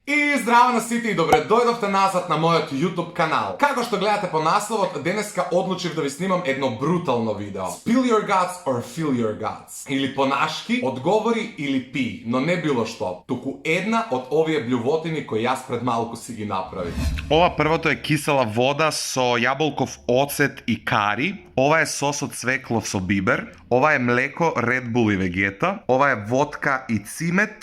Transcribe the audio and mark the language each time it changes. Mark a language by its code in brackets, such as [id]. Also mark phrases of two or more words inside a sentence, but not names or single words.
[mk] И здраво на сите и добре дојдовте назад на мојот YouTube канал. Како што гледате по насловот, денеска одлучив да ви снимам едно брутално видео. [en] Spill your guts or fill your guts. [mk] Или понашки, одговори или пи, но не било што, туку една од овие блювотини кои јас пред малку си ги направив. Ова првото е кисела вода со јаболков оцет и кари. Ова е сос од цвеклов со бибер. Ова е млеко Red Bull и Vegeta. Ова е водка и цимет.